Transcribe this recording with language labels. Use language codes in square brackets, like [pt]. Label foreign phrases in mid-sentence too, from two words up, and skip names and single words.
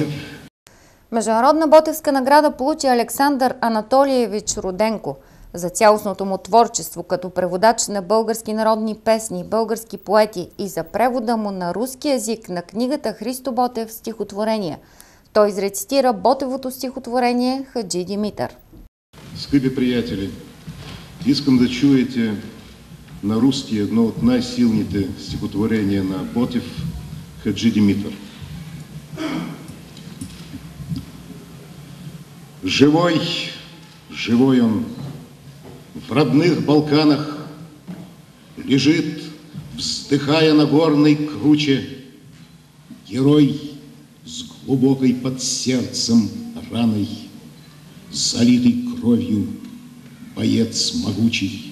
[bg] Международна ботевска награда получи Александър Анатолиевич Руденко за цялостното му творчество като преводач на български народни песни, български поети и за превода му на руски език на книгата Христо Ботев стихотворения. Той изрецитира Ботевото стихотворение Хаджи Димитър. Скъпи приятели, искам да чуете на руски едно от най-силните стихотворения на Ботев Хаджи Димитър. [ru] Живой, живой он, в родных Балканах лежит, вздыхая на горной круче, герой с глубокой под сердцем раной, залитый кровью боец могучий.